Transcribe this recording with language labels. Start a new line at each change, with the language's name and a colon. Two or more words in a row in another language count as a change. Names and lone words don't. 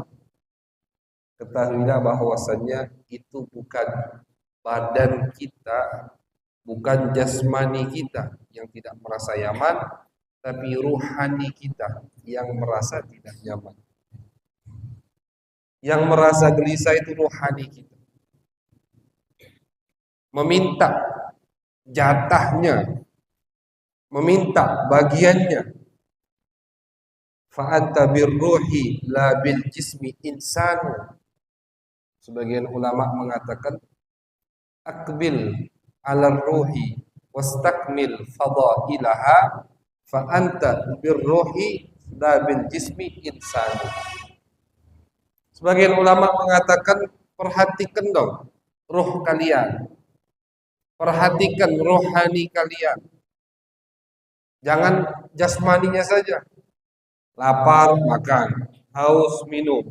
Indonesian: Ketahuilah bahwasannya itu bukan badan kita, bukan jasmani kita yang tidak merasa nyaman, tapi ruhani kita yang merasa tidak nyaman. Yang merasa gelisah itu ruhani kita. Meminta jatahnya, meminta bagiannya.
Arabic: فأنت بالروح لا بالجسم إنسان.
Indonesian: Sebagian ulama mengatakan
Arabic: أقبل على الروح واستكمل فضائلها فأنت بالروح لا بالجسم إنسان.
Indonesian: Sebagian ulama mengatakan perhatikan dong ruh kalian. Perhatikan rohani kalian. Jangan jasmaninya saja. Lapar, makan. Haus, minum.